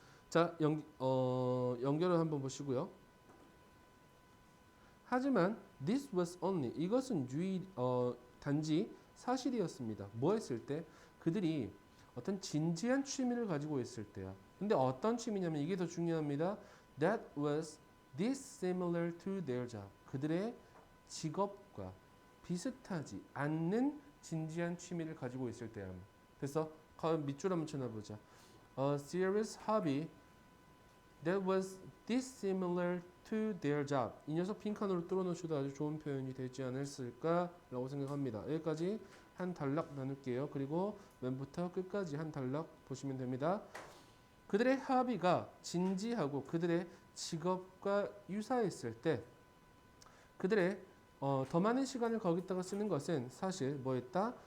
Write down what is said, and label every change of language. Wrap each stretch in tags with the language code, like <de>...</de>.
<ko>자, 연결을 한번 보시고요. 하지만</ko> <en>this was only</en> <ko>이것은 단지 사실이었습니다. 뭐 했을 때? 그들이 어떤 진지한 취미를 가지고 있을 때야. 근데 어떤 취미냐면 이게 더 중요합니다.</ko> <en>That was dissimilar to their job.</en> <ko>그들의 직업과 비슷하지 않는 진지한 취미를 가지고 있을 때야. 그래서 밑줄 한번 쳐놔보자.</ko> <en>A serious hobby that was dissimilar to their job.</en> <ko>이 녀석 빈칸으로 뚫어놓으셔도 아주 좋은 표현이 되지 않았을까라고 생각합니다. 여기까지 한 단락 나눌게요. 그리고 맨부터 끝까지 한 단락 보시면 됩니다. 그들의 합의가 진지하고 그들의 직업과 유사했을 때 그들의 더 많은 시간을 거기다가 쓰는 것은 사실 뭐했다?</ko>